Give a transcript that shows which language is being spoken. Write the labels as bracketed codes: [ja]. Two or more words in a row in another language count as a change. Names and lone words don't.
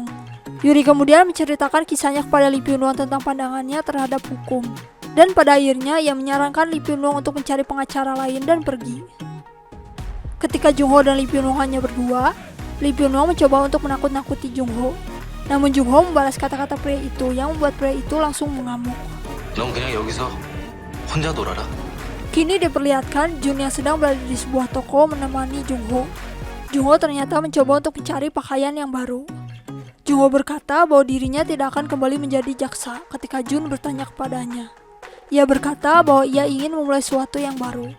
[id] Yuri kemudian menceritakan kisahnya kepada Lee Pyunong tentang pandangannya terhadap hukum. Dan pada akhirnya ia menyarankan Lee Pyun-wong untuk mencari pengacara lain dan pergi. Ketika Jung-ho dan Lee Pyun-wong hanya berdua, Lee Pyun-wong mencoba untuk menakut-nakuti Jung-ho. Namun Jung-ho membalas kata-kata pria itu yang membuat pria itu langsung mengamuk. [ko] 넌 그냥 여기서 혼자 놀아라. [id] Kini diperlihatkan Jun yang sedang berada di sebuah toko menemani Jung-ho. Jung-ho ternyata mencoba untuk mencari pakaian yang baru. Jung-ho berkata bahwa dirinya tidak akan kembali menjadi jaksa ketika Jun bertanya kepadanya. Ia berkata bahwa ia ingin memulai sesuatu yang baru.